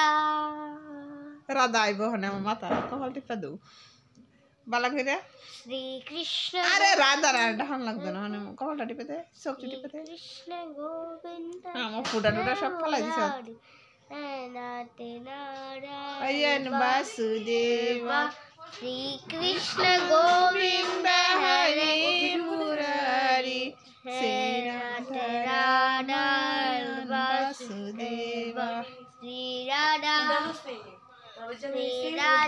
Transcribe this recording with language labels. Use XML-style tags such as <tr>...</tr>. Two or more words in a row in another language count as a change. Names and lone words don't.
<bn>রাধা আইব হনে আমার মাথা কপাল টিপা দাও বালা করে। श्री कृष्ण আরে রাধা ডাহান লাগবে না, মানে কপালটা টিপে দে, চোখটি টিপে দে। कृष्ण गोविंद আমার ফুটা টুটা সব ফেলাই দিছ। নারায়ণ বাসুদেবা श्री कृष्ण गोविंद हरे মুরারি हे नारायण वासुदेवा। श्री राधा</bn>